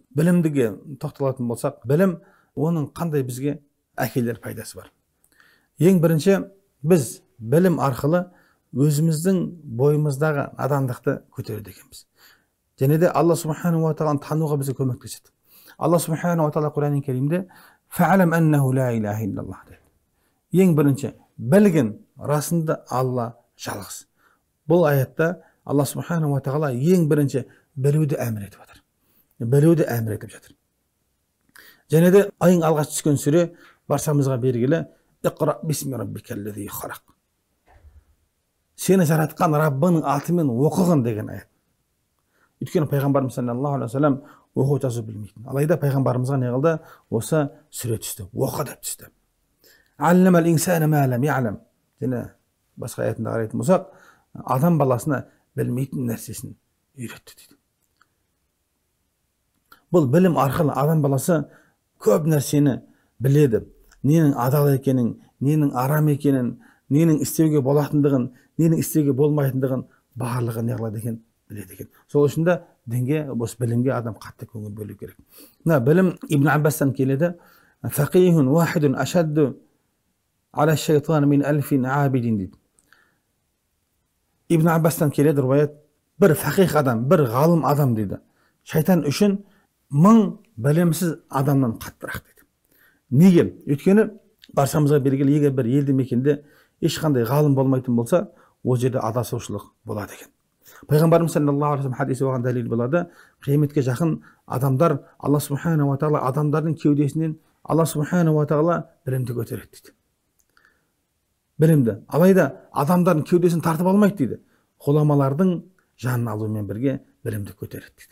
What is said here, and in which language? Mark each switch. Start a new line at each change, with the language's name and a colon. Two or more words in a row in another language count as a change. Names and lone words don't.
Kazakh: Білімдіге тоқталатын болсақ, білім оның қандай бізге әкелер пайдасы бар. Ең бірінші, біз білім арқылы өзіміздің бойымыздағы надандықты көтереді екенбіз. Және де Алла Субхану ва Тағаланы тануға бізге көмектеседі. Алла Субхану ва Тағала Құран Кәрімде
Arabic: "فاعلم أنه لا إله إلا الله"
Kazakh: дейді. Ең бірінші, білгін расында Алла жалғыз. Бұл аятта Алла Субхану ва Тағала ең бірінші білуді әмір етіп жатыр. Білуді әмір етіп жатыр. Және де ең алғаш түскен сүре баршамызға белгілі:
Arabic: "اقرأ باسم ربك الذي خلق."
Kazakh: Сені жаратқан Раббының атымен оқығын деген аят. Өйткені пайғамбарымыз
Arabic: صلى الله عليه وسلم
Kazakh: оқу жазу білмейтін. Алайда пайғамбарымызға не қылды? Осы сүре түсті, оқы деп түсті.
Arabic: "علم الإنسان ما لم يعلم."
Kazakh: Және басқа аятында қарайтын болсақ, адам баласына білмейтін нәрсесін үйретті дейді. Бұл білім арқылы адам баласы көп нәрсені біледі. Ненің адал екенін, ненің арам екенін, ненің істеуге болатындығын, ненің істеуге болмайтындығын барлығын не қылады екен, біледі екен. Сол үшін де дінге, осы білімге адам қатты көңіл бөлу керек. Мына білім Ибн Аббастан келеді:
Arabic: "فقيه واحد أشد على الشيطان من ألف عابد"
Kazakh: дейді. Ибн Аббастан келеді риwayat: бір фақих адам, бір ғалым адам дейді, шайтан үшін 1000 білімсіз адамнан қаттырақ дейді. Неге? Өйткені баршамызға белгілі, егер бір елді мекенде ешқандай ғалым болмайтын болса, ол жерде адасушылық болады екен. Пайғамбарымыз
Arabic: صلى الله عليه وسلم
Kazakh: хадисі оған дәлел болады: қияметке жақын адамдар, Алла Субхана ва Тағала адамдардың кеудесінен Алла Субхана ва Тағала білімді көтереді дейді. Білімді. Алайда адамдардың кеудесін тартып алмайды дейді. Ғұламалардың жанын алумен бірге білімді көтереді дейді.